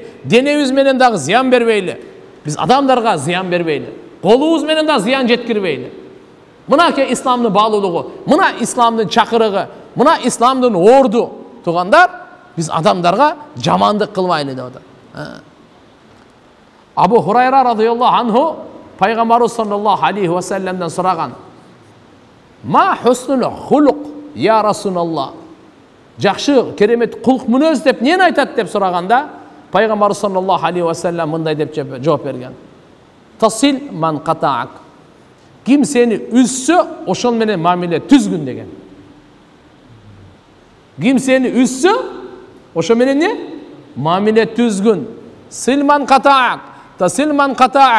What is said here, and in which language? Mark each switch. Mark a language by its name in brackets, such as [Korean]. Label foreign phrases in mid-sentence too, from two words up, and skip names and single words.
[Kyrgyz] Денебиз менен дагы зыян бербейли. Биз адамдарга зыян бербейли. Колубуз менен да зыян жеткирбейли. Мынакей исламдын баалуулугу, мына исламдын чакырыгы, мына исламдын орду. Тугандар, биз адамдарга жамандык кылбайлы деп атат. [Arabic] Абу Хурайра رضي الله عنه Пайгамбарыбыз صلى الله عليه وسلم сураган: "ما حسن الخلق يا رسول الله?" [Kyrgyz] Жакшы, керемет кулк мүнөз деп нени айтат деп сураганда, Пайгамбарыбыз [Arabic] صلى الله عليه وسلم [Kyrgyz] мындай деп жооп берген: [Arabic] "تصل من قطعك." [Kyrgyz] Ким сени үзсө, ошол менен мамиле түзгүн деген. Ким сени үзсө, ошол менен не? Мамиле түзгүн. [Arabic] صل من قطعك، تصل من قطعك.